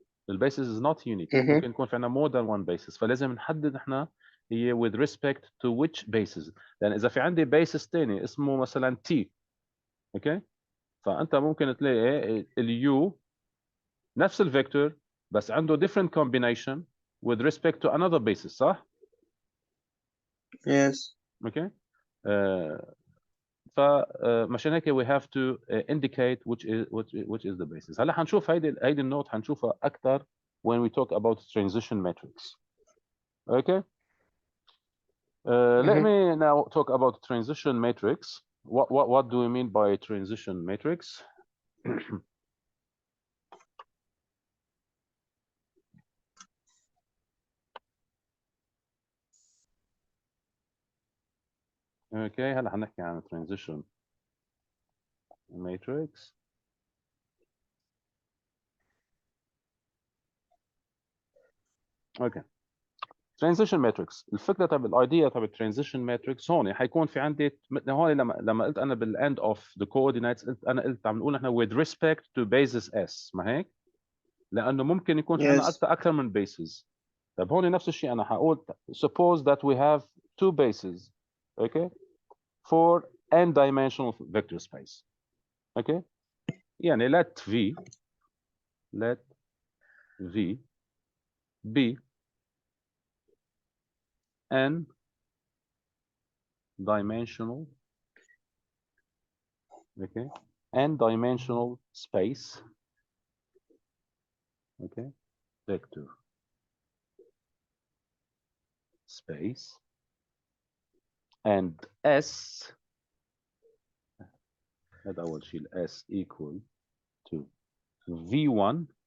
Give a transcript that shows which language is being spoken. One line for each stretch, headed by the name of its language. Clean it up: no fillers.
Arabic: البيسز
English: is not unique
Arabic: ممكن يكون في عنا
English: more than one basis
Arabic: فلازم نحدد احنا هي
English: with respect to which basis
Arabic: لأن إذا في عندي basis تاني اسمه مثلا T اوكي فأنت ممكن تلاقي ال U نفس الفيكتور بس عنده
English: different combination with respect to another basis
Arabic: صح؟
English: Yes.
Arabic: اوكي فمشان هيك
English: we have to indicate which is the basis.
Arabic: هلا حنشوف هيدي النوت حنشوفها اكثر
English: when we talk about transition matrix. Okay. Let me now talk about transition matrix. What do we mean by transition matrix? Okay.
Arabic: هلا حنحكي عن transition matrix.
English: Okay.
Arabic: transition matrix الفكره تبع الايديا تبع الترانزيشن ماتريكس هون حيكون في عندي هون لما قلت انا بالاند اوف ذا coordinates قلت عم نقول احنا
English: with respect to basis S
Arabic: ما هيك؟ لانه ممكن يكون في عندنا اكثر من bases. طيب هون نفس الشيء انا حقول
English: suppose that we have two bases okay for n dimensional vector space okay يعني let V be n dimensional okay n dimensional space okay vector space and S
Arabic: هذا أول شيء
English: S equal to V1